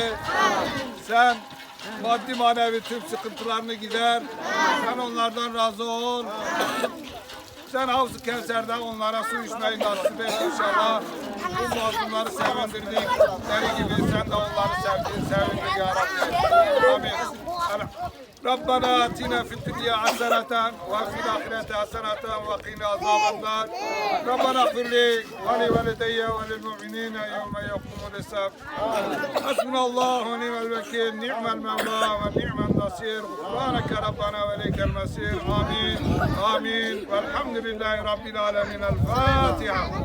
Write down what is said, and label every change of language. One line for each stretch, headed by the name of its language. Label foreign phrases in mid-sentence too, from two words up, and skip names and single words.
Turkish: Sen maddi manevi tüm sıkıntılarını gider. Sen onlardan razı ol. Sen Havz-ı Kevser'den onlara su içmeyi nasip et inşallah. Bu mazlumları sevindirdik. Deri gibi sen de onları sevindir
Arabic: يا ربي.
Turkish: Amin.
Arabic: ربنا آتنا في الدنيا حسنة وفي الآخرة حسنة وقنا عذاب النار ربنا اغفر لي ولوالدي وللمؤمنين يوم يقوم الحساب حسبنا الله ونعم الوكيل نعم المولى ونعم النصير سبحانك ربنا وإليك المصير آمين آمين والحمد لله رب العالمين الفاتحة